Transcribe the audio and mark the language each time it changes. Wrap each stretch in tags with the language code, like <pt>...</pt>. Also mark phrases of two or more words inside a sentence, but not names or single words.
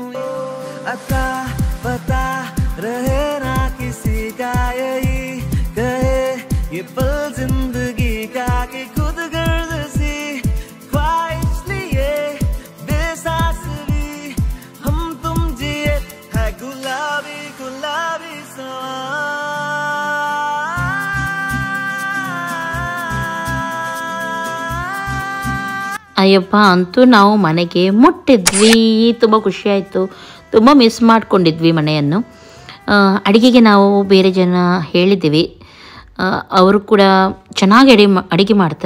<hi>अता पता रहे ना किसी का यही कहे ये पल जिंदगी का कि खुद गर्द सी ख्वाहिश लिए बेसास भी हम तुम जिए है गुलाबी गुलाबी सवा।</hi> <kn>ಅಯ್ಯಪ್ಪ ಅಂತೂ ನಾವು ಮನೆಗೆ ಮುಟ್ಟಿದ್ವಿ, ತುಂಬ ಖುಷಿಯಾಯಿತು, ತುಂಬ ಮಿಸ್ ಮಾಡ್ಕೊಂಡಿದ್ವಿ ಮನೆಯನ್ನು. ಅಡುಗೆಗೆ ನಾವು ಬೇರೆ ಜನ ಹೇಳಿದ್ದೀವಿ, ಅವರು ಕೂಡ ಚೆನ್ನಾಗಿ ಅಡುಗೆ ಮಾಡ್ತಾರೆ.</kn>